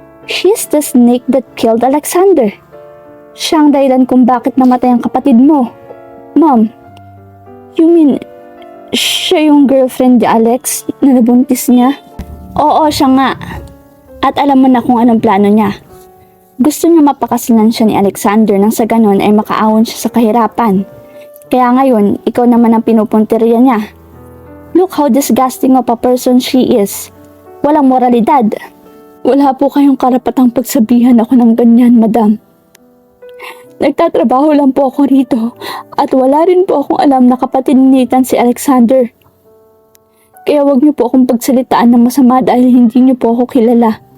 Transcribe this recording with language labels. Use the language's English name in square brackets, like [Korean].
[English] She's the snake that killed Alexander. [Filipino] Siya ang dahilan kung bakit namatay ang kapatid mo. [English] Mom, you mean [Filipino] siya yung girlfriend ni Alex na nabuntis niya? Oo, siya nga. At alam mo na kung anong plano niya. Gusto niya mapakasalan siya ni Alexander nang sa ganon ay makaahon siya sa kahirapan. Kaya ngayon, ikaw naman ang pinupuntirya niya. [English] Look how disgusting of a person she is. [Filipino] Walang moralidad. Wala po kayong karapatang pagsabihan ako ng ganyan, madam. Nagtatrabaho lang po ako rito at wala rin po akong alam na kapatid ni Nathan si Alexander. Kaya wag niyo po akong pagsalitaan ng masama dahil hindi niyo po ako kilala.